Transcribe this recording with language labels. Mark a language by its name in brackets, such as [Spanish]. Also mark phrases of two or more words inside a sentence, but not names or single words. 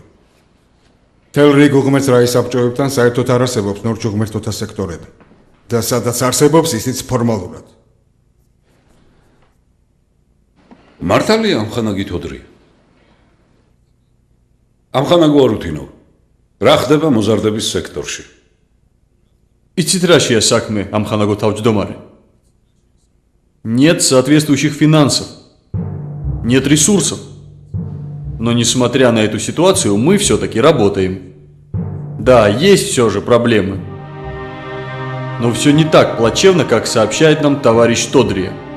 [Georgian] მთელ რიგ უღმერთ რაის საბჭოებთან საერთოდ არ არსებობს ნორჩუღმერთოთა სექტორები და სადაც არსებობს ისიც ფორმალურად. მართალია ამხანაგი თოდრია. ამხანაგო არ უთინო. რა ხდება მოზარდების სექტორში? იცით რაშია საქმე, ამხანაგო თავმჯდომარე? [Russian] Нет соответствующих финансов, нет ресурсов. Но несмотря на эту ситуацию, мы все-таки работаем. Да, есть все же проблемы. Но все не так плачевно, как сообщает нам товарищ Тодрия.